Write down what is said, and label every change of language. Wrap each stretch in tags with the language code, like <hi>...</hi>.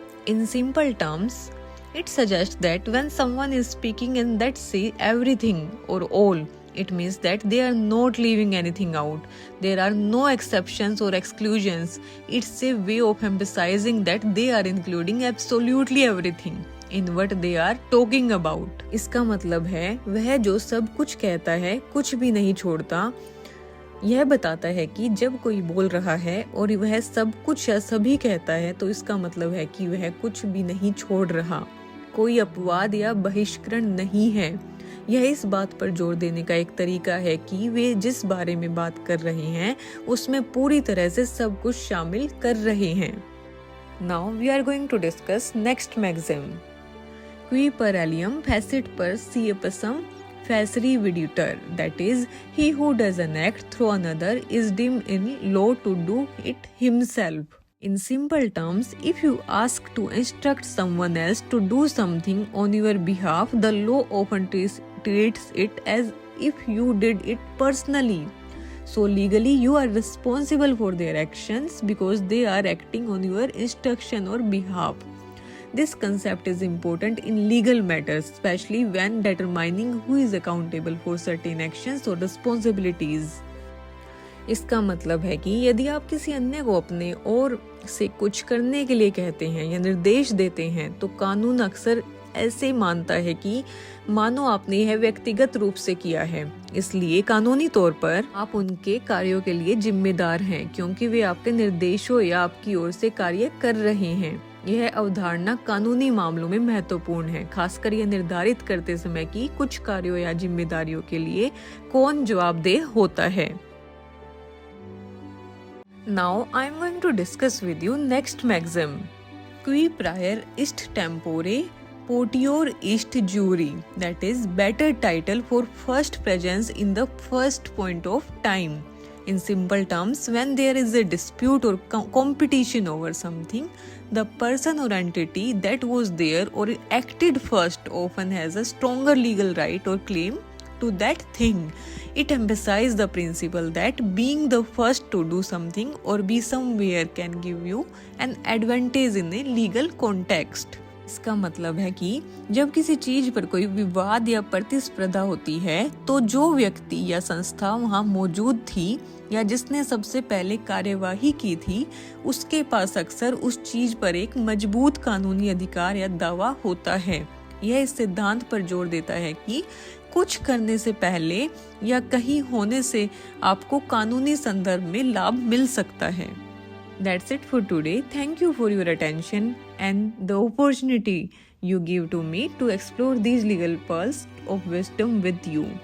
<en>In simple terms, it suggests that when someone is speaking and that say everything or all, it means that they are not leaving anything out. There are no exceptions or exclusions. It's a way of emphasizing that they are including absolutely everything in what they are talking about.</en> <hi>इसका मतलब है वह जो सब कुछ कहता है, कुछ भी नहीं छोड़ता। यह बताता है कि जब कोई बोल रहा है और वह सब कुछ या सभी कहता है तो इसका मतलब है कि वह कुछ भी नहीं छोड़ रहा, कोई अपवाद या बहिष्करण नहीं है। यह इस बात पर जोर देने का एक तरीका है कि वे जिस बारे में बात कर रहे हैं उसमें पूरी तरह से सब कुछ शामिल कर रहे हैं।</hi> <en>Now we are going to discuss next maxim.</en> <la>Qui per alium facit per siepusum facere videtur,</la> <en>that is, he who does an act through another is deemed in law to do it himself. In simple terms, if you ask to instruct someone else to do something on your behalf, the law often treats it as if you did it personally. So legally, you are responsible for their actions because they are acting on your instruction or behalf. This concept is important in legal matters, especially when determining who is accountable for certain actions or responsibilities.</en> <hi>इसका मतलब है कि यदि आप किसी अन्य को अपने ओर से कुछ करने के लिए कहते हैं या निर्देश देते हैं तो कानून अक्सर ऐसे मानता है कि मानो आपने यह व्यक्तिगत रूप से किया है, इसलिए कानूनी तौर पर आप उनके कार्यों के लिए जिम्मेदार हैं क्योंकि वे आपके निर्देशों या आपकी ओर से कार्य कर रहे हैं। यह अवधारणा कानूनी मामलों में महत्वपूर्ण है, खासकर यह निर्धारित करते समय कि कुछ कार्यों या जिम्मेदारियों के लिए कौन जवाबदेह होता है।</hi> <en>Now I am going to discuss with you next maxim.</en> <la>Qui prior ist tempore potior ist juri,</la> <en>that is better title for first presence in the first point of time. In simple terms, when there is a dispute or competition over something, the person or entity that was there or acted first often has a stronger legal right or claim to that thing. It emphasizes the principle that being the first to do something or be somewhere can give you an advantage in a legal context.</en> <hi>इसका मतलब है कि जब किसी चीज पर कोई विवाद या प्रतिस्पर्धा होती है तो जो व्यक्ति या संस्था वहां मौजूद थी या जिसने सबसे पहले कार्यवाही की थी उसके पास अक्सर उस चीज पर एक मजबूत कानूनी अधिकार या दावा होता है। यह इस सिद्धांत पर जोर देता है कि कुछ करने से पहले या कहीं होने से आपको कानूनी संदर्भ में लाभ मिल सकता है।</hi> <en>That's it for today. Thank you for your attention and the opportunity you give to me to explore these legal pearls of wisdom with you.</en>